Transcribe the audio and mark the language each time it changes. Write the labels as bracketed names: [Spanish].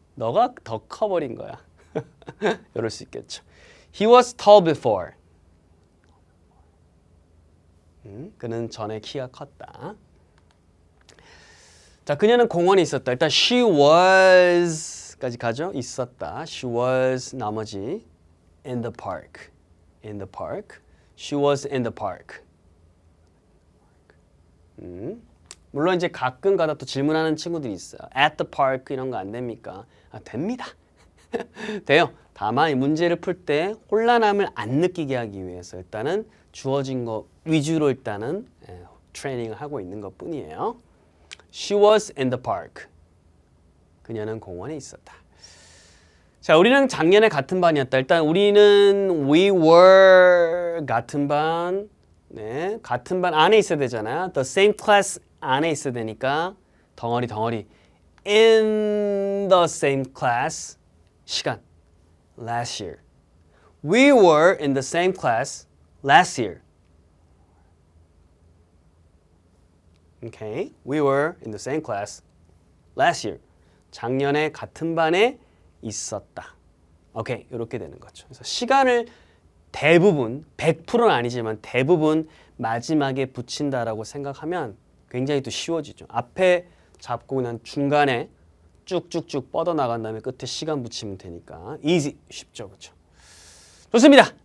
[Korean] 너가 더 커버린 거야. 이럴 수 있겠죠. [English] He was tall before. [Korean] 그는 전에 키가 컸다. 자, 그녀는 공원에 있었다. 일단 [English] she was [Korean] 까지 가죠. 있었다. [English] She was [Korean] 나머지 [English] in the park. In the park. She was in the park. [Korean] 물론 이제 가끔 가다 또 질문하는 친구들이 있어요. [English] At the park [Korean] 이런 거 안 됩니까? 됩니다. 돼요. 다만 이 문제를 풀 때 혼란함을 안 느끼게 하기 위해서 일단은 주어진 거 위주로 일단은 트레이닝을 하고 있는 것 뿐이에요. [English] She was in the park. [Korean] 그녀는 공원에 있었다. 자, 우리는 작년에 같은 반이었다. 일단 우리는 [English] we were [Korean] 같은 반, 네, 같은 반 안에 있어야 되잖아요. [English] The same class [Korean] 안에 있어야 되니까 덩어리 [English] in the same class [Korean] 시간 [English] last year. We were in the same class last year. Okay, we were in the same class last year. [Korean] 작년에 같은 반에 있었다. 오케이, 이렇게 되는 거죠. 그래서 시간을 대부분, 100%는 아니지만 대부분 마지막에 붙인다라고 생각하면 굉장히 또 쉬워지죠. 앞에 잡고 그냥 중간에 쭉쭉쭉 뻗어나간 다음에 끝에 시간 붙이면 되니까 [English] easy, [Korean] 쉽죠. 그렇죠? 좋습니다.